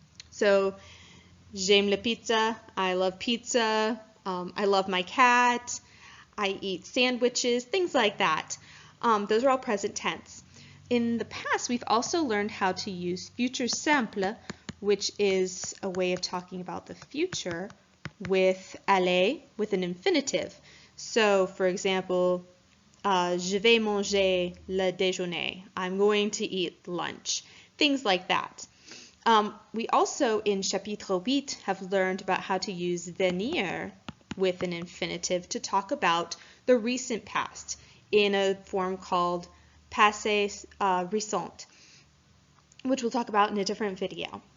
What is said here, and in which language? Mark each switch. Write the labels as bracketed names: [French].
[English] So, [French] j'aime la pizza, [English] I love pizza, I love my cat, I eat sandwiches, things like that. Those are all present tense. In the past, we've also learned how to use futur simple, which is a way of talking about the future with aller, with an infinitive. So, for example, [French] je vais manger le déjeuner. [English] I'm going to eat lunch. Things like that. We also, in chapitre 8, have learned about how to use venir with an infinitive to talk about the recent past in a form called passé récent, which we'll talk about in a different video.